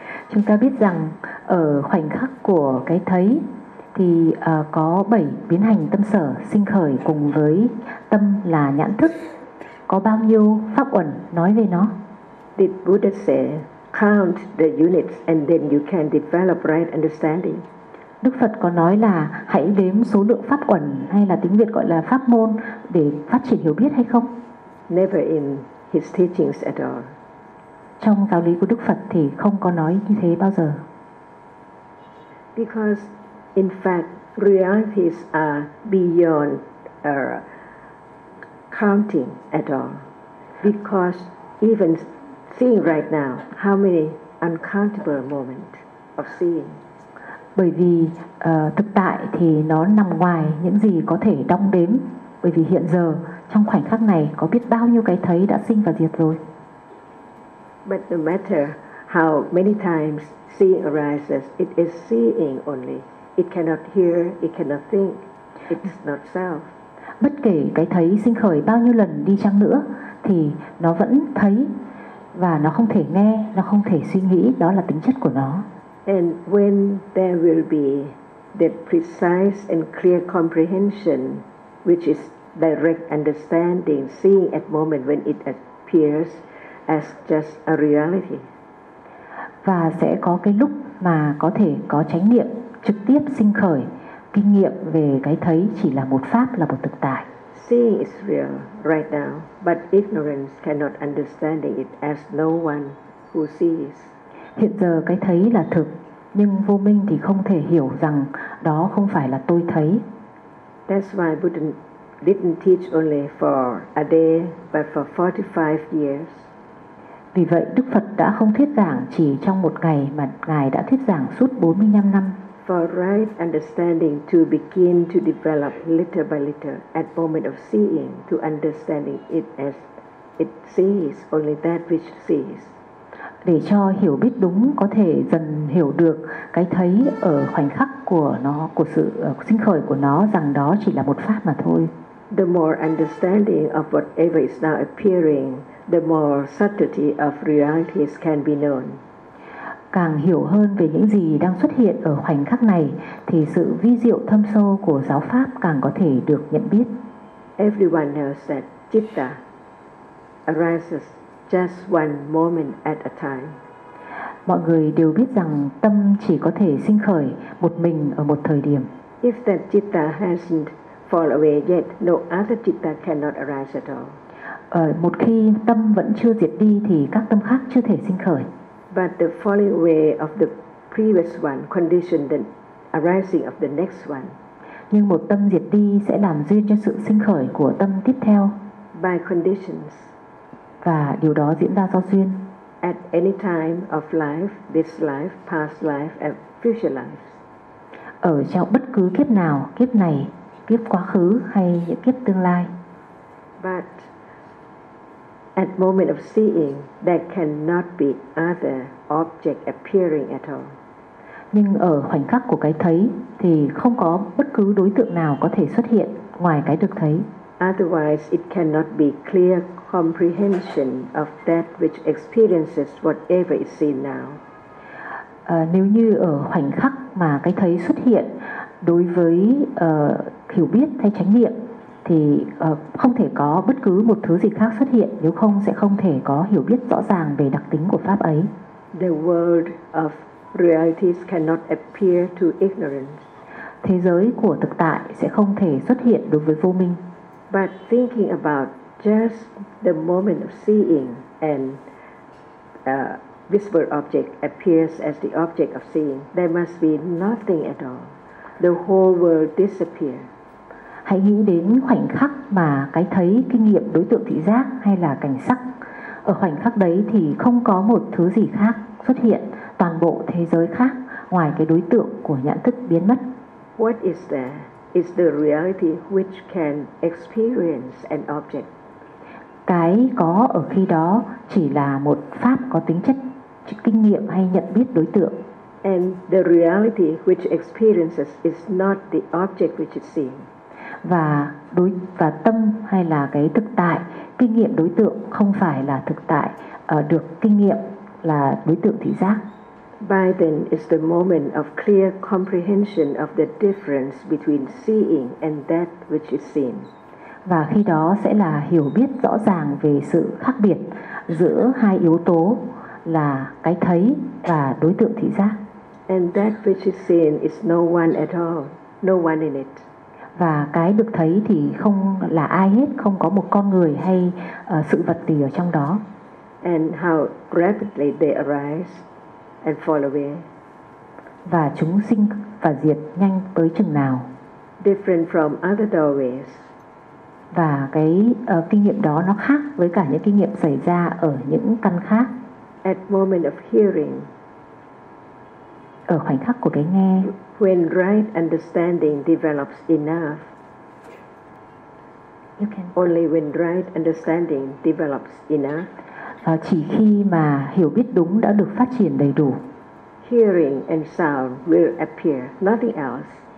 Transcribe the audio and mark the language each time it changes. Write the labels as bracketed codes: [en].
[vi] Chúng ta biết rằng ở khoảnh khắc của cái thấy thì có bảy biến hành tâm sở sinh khởi cùng với tâm là nhãn thức. Có bao nhiêu pháp uẩn nói về nó? [en] Did Buddha say, count the units and then you can develop right understanding? [vi] Đức Phật có nói là hãy đếm số lượng pháp uẩn hay là tiếng Việt gọi là pháp môn để phát triển hiểu biết hay không? [en] Never in his teachings at all. [vi] Trong giáo lý của Đức Phật thì không có nói như thế bao giờ. [en] Because in fact realities are beyond counting at all. Because even seeing right now, how many uncountable moments of seeing? [vi] Bởi vì thực tại thì nó nằm ngoài những gì có thể đong đếm. Bởi vì hiện giờ, trong khoảnh khắc này, có biết bao nhiêu cái thấy đã sinh và diệt rồi. [en] But no matter how many times seeing arises, it is seeing only. It cannot hear, it cannot think, it's not self. [vi] Bất kể cái thấy sinh khởi bao nhiêu lần đi chăng nữa, thì nó vẫn thấy. Và nó không thể nghe, nó không thể suy nghĩ, đó là tính chất của nó. [en] And when there will be that precise and clear comprehension, which is direct understanding, seeing at moment when it appears as just a reality. [vi] Và sẽ có cái lúc mà có thể có chánh niệm trực tiếp sinh khởi, kinh nghiệm về cái thấy chỉ là một pháp, là một thực tại. [en] Seeing is real right now, but ignorance cannot understand it as no one who sees. [vi] Hiện giờ cái thấy là thực, nhưng vô minh thì không thể hiểu rằng đó không phải là tôi thấy. [en] That's why Buddha didn't teach only for a day, but for 45 years. [vi] Vì vậy Đức Phật đã không thuyết giảng chỉ trong một ngày mà Ngài đã thuyết giảng suốt 45 năm. [en] For right understanding to begin to develop little by little at moment of seeing to understanding it as it sees only that which sees. [vi] Để cho hiểu biết đúng có thể dần hiểu được cái thấy ở khoảnh khắc của nó, của sự sinh khởi của nó, rằng đó chỉ là một pháp mà thôi. [en] The more understanding of whatever is now appearing, the more subtlety of realities can be known. [vi] Càng hiểu hơn về những gì đang xuất hiện ở khoảnh khắc này, thì sự vi diệu thâm sâu của giáo pháp càng có thể được nhận biết. [en] Everyone knows that citta arises just one moment at a time. [vi] Mọi người đều biết rằng tâm chỉ có thể sinh khởi một mình ở một thời điểm. [en] If that citta hasn't fallen away yet, no other citta cannot arise at all. [vi] Một khi tâm vẫn chưa diệt đi thì các tâm khác chưa thể sinh khởi. [en] But the falling away of the previous one conditions the arising of the next one. [vi] Nhưng một tâm diệt đi sẽ làm duyên cho sự sinh khởi của tâm tiếp theo. [en] By conditions. [vi] Và điều đó diễn ra do duyên. [en] At any time of life, this life, past life, and future lives. [vi] Ở trong bất cứ kiếp nào, kiếp này, kiếp quá khứ hay những kiếp tương lai. [en] But at moment of seeing, there cannot be other object appearing at all. [vi] Nhưng ở khoảnh khắc của cái thấy thì không có bất cứ đối tượng nào có thể xuất hiện ngoài cái được thấy. [en] Otherwise, it cannot be clear comprehension of that which experiences whatever is seen now. [vi] Nếu như ở khoảnh khắc mà cái thấy xuất hiện đối với hiểu biết hay chánh niệm, thì không thể có bất cứ một thứ gì khác xuất hiện, nếu không sẽ không thể có hiểu biết rõ ràng về đặc tính của pháp ấy. [en] The world of realities cannot appear to ignorance. [vi] Thế giới của thực tại sẽ không thể xuất hiện đối với vô minh. [en] But thinking about just the moment of seeing and visible object appears as the object of seeing, there must be nothing at all. The whole world disappears. [vi] Hãy nghĩ đến khoảnh khắc mà cái thấy kinh nghiệm đối tượng thị giác hay là cảnh sắc. Ở khoảnh khắc đấy thì không có một thứ gì khác xuất hiện, toàn bộ thế giới khác ngoài cái đối tượng của nhãn thức biến mất. [en] What is there is the reality which can experience an object. [vi] Cái có ở khi đó chỉ là một pháp có tính chất kinh nghiệm hay nhận biết đối tượng. [en] And the reality which experiences is not the object which it seems. [vi] Và đối và tâm hay là cái thực tại kinh nghiệm đối tượng không phải là thực tại được kinh nghiệm là đối tượng thị giác. [en] By then is the moment of clear comprehension of the difference between seeing and that which is seen. [vi] Và khi đó sẽ là hiểu biết rõ ràng về sự khác biệt giữa hai yếu tố là cái thấy và đối tượng thị giác. [en] And that which is seen is no one at all, no one in it. [vi] Và cái được thấy thì không là ai hết, không có một con người hay sự vật gì ở trong đó. [en] And how rapidly they arise and fall away. [vi] Và chúng sinh và diệt nhanh tới chừng nào. [en] Different from other doorways. [vi] Và cái kinh nghiệm đó nó khác với cả những kinh nghiệm xảy ra ở những căn khác. [en] At moment of hearing. [vi] Ở khoảnh khắc của cái nghe. [en] When right understanding develops enough, you can. Only when right understanding develops enough. [vi] Chỉ khi mà hiểu biết đúng đã được phát triển đầy đủ. [en] Hearing and sound will appear, nothing else.